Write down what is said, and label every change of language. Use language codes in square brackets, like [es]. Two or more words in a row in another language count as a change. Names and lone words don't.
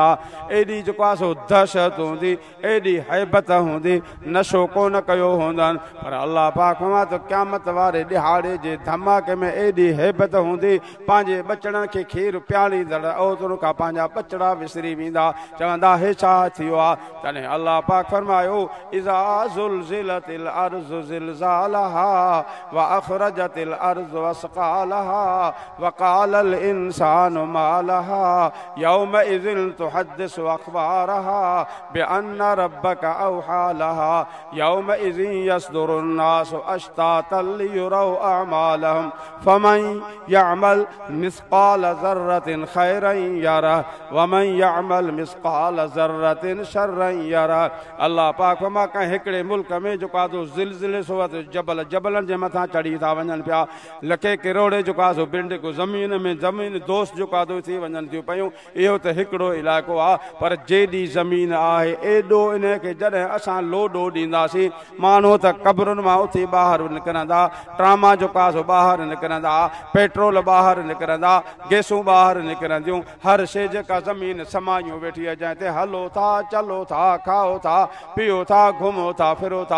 [sd] एॾी जेको आहे सो दहशत हूंदी, एॾी हैबत हूंदी, नशो कोन कयो हूंदनि, पर अल्लाह पाक फरमाए त क़यामत वारे ॾिहाड़े जे धमाके में एॾी हैबत हूंदी, पंहिंजे बचड़नि खे खीर पियारींदड़ औरतुनि खां पंहिंजा बचड़ा विसरी वेंदा, चवंदा हे छा थियो आहे? तॾहिं अल्लाह पाक फरमायो [ar] إذا زلزلت الأرض زلزالها وأخرجت الأرض أثقالها وقال الإنسان ما لها يومئذ تحدث أخبارها بأن ربك أوحى لها يومئذ يصدر الناس أشتاتا ليروا أعمالهم فمن يعمل مثقال ذرة خيرا يره ومن عمل مثقال ذرة شرا يره. [sd] अल्लाह पाक फरमा कंहिं हिकिड़े मुल्क में जेको आहे ज़िलज़िले सो जबल जबलनि जे मथां चढ़ी था वञनि पिया, लखे किरोड़े जेको आहे बिंड को ज़मीन में ज़मीन दोस्त जेको आहे थी वञनि थियूं पियूं। इहो त हिकिड़ो इलाइक़ो आहे, पर जेॾी ज़मीन आहे एॾो इनखे जॾहिं असां लोॾो ॾींदासीं, माण्हू त क़ब्रुनि मां उथी ॿाहिरि निकिरंदा, ट्रामा जेको आहे ॿाहिरि निकिरंदा, पेट्रोल ॿाहिरि निकिरंदा, गैसूं ॿाहिरि निकिरंदियूं, हर शइ जेका ज़मीन समायूं वेठी आहे, जंहिं ते हलो था, चलो था, खाओ था, पियो था, घुमो था, फिरो था।